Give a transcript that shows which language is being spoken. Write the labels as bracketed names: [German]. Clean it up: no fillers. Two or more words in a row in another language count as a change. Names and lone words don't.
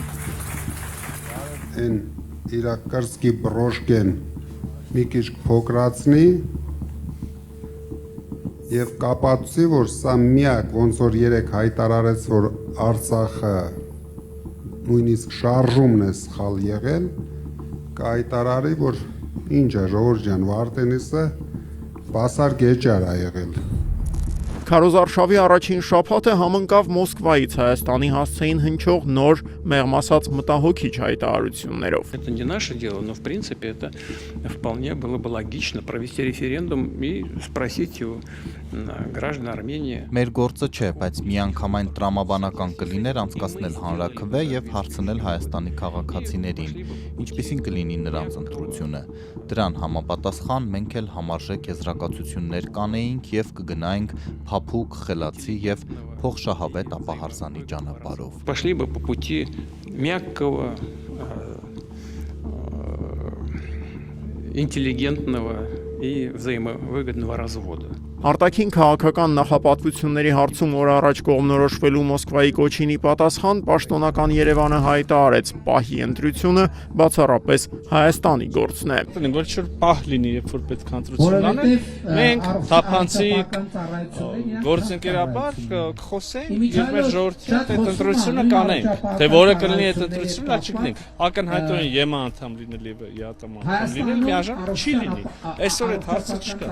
[Armenian] Այն իրակարսկի բրոշկեն մի քիչ փոքրացնի եւ կապացուցի, որ սա միակ ոնց որ երեք հայտարարեց, որ Արցախը նույնիսկ շարժումն է սխալ եղել, կայտարարի, որ ինչ է ժողովուրդ ջան, Վարդենիսը բասար գեճար է եղել։ Քարոզարշավի առաջին շաբաթը համընկավ Մոսկվայից Հայաստանի հասցեին հնչող նոր մեղմասած մտահոգիչ հայտարարություններով։ [Russian] Это не наше дело, но в принципе это вполне было бы логично провести референдум и спросить у граждан Армении. [Armenian] Մեր գործը չէ, բայց միանգամայն տրամաբանական կլիներ անցկացնել հանրաքվե եւ հարցնել Հայաստանի քաղաքացիներին, ինչպիսին կլինի նրանց ընտրությունը։ Դրան համապատասխան մենք էլ համարժեք եզրակացություններ կանեինք եւ կգնայինք փափուկ, խելացի եւ փոխշահավետ ապահարզանի ճանապարհով։ [Russian] Пошли бы по пути мягкого, интеллигентного и взаимовыгодного развода. [Armenian] Արտաքին քաղաքական նախապատվությունների հարցում օր առաջ կողմնորոշվելու Մոսկվայի կոչինի պատասխան պաշտոնական Երևանը հայտարարեց պահի ընտրությունը բացառապես Հայաստանի գործն է։ Որ չէ պահ լինի, երբ որ պետք է ընտրություն անեն, մենք թափանցիկ գործընկերաբար կխոսենք եւ մեր ժողովրդի հետ այդ ընտրությունը կանենք։ Թե որը կլինի այդ ընտրությունը, չգիտենք։ Ակնհայտորեն ԵՄ անդամ լինել եւ ԵԱՏՄ անդամ լինել միաժամանակ չի լինի։ Այսօր այդ հարցը չկա։